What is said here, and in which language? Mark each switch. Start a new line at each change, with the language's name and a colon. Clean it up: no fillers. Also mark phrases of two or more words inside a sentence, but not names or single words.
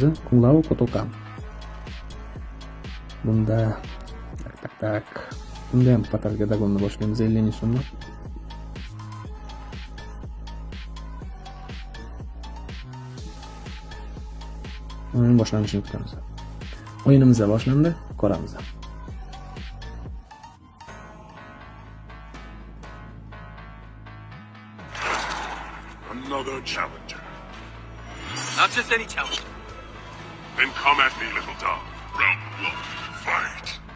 Uzbek: Kunlao Kotokan. Bunda tak. Bunda ham fatalga dagonni boshlaymiz 50 ming so'mdan. O'yin boshlanishini kutamiz. O'yinimiz boshlandi, ko'ramiz.
English: Another challenger. Not just any challenger. Then come at me, little dog. Round 1, fight.